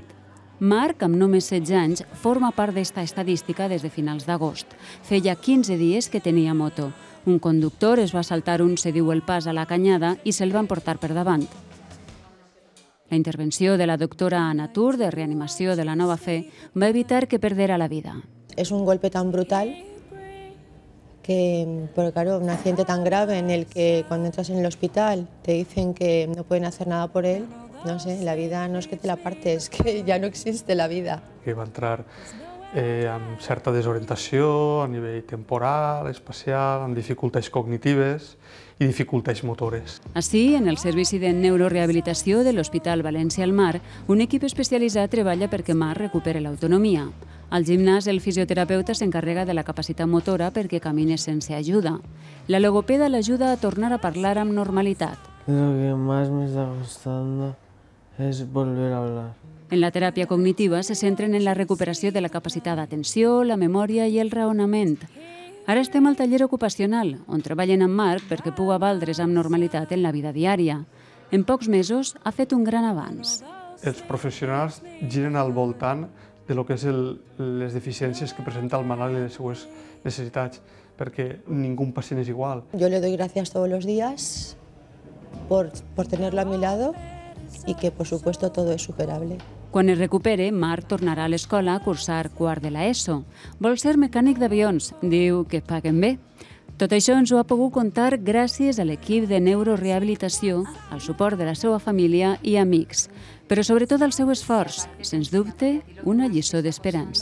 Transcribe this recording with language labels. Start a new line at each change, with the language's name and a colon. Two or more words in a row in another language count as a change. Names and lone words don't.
Catalan: Marc, amb només 16 anys, forma part d'esta estadística des de finals d'agost. Feia 15 dies que tenia moto. Un conductor es va saltar un cediu el pas a la canyada i se'l van portar per davant. La intervenció de la doctora Ana Tur, de reanimació de la Nova Fe, va evitar que perdera la vida.
Spanish: Es un golpe tan brutal porque claro, un accidente tan grave en el que cuando entras en el hospital te dicen que no pueden hacer nada por él, no sé, la vida no es que te la partes, es que ya no existe la vida.
Catalan: Que va entrar amb certa desorientació a nivell temporal, espacial, amb dificultats cognitives i dificultats motores. Així, en el Servici de Neurorehabilitació de l'Hospital València al Mar, un equip especialitzat treballa perquè Marc recuperi l'autonomia. Al gimnàs, el fisioterapeuta s'encarrega de la capacitat motora perquè camine sense ajuda. La logopeda l'ajuda a tornar a parlar amb normalitat.
Spanish: Lo que más me está costando es volver a hablar.
Catalan: En la teràpia cognitiva se centren en la recuperació de la capacitat d'atenció, la memòria i el raonament. Ara estem al taller ocupacional, on treballen amb Marc perquè puga valdre's amb normalitat en la vida diària. En pocs mesos ha fet un gran avanç. Els professionals giren al voltant de lo que és les deficiències que presenta el malalt i les seues necessitats, perquè ningún pacient és igual.
Spanish: Yo le doy gracias todos los días por tenerlo a mi lado y que, por supuesto, todo es superable.
Catalan: Quan es recupere, Marc tornarà a l'escola a cursar quart de l'ESO. Vol ser mecànic d'avions, diu que paguen bé. Tot això ens ho ha pogut contar gràcies a l'equip de neurorehabilitació, al suport de la seva família i amics, però sobretot al seu esforç, sens dubte, una lliçó d'esperança.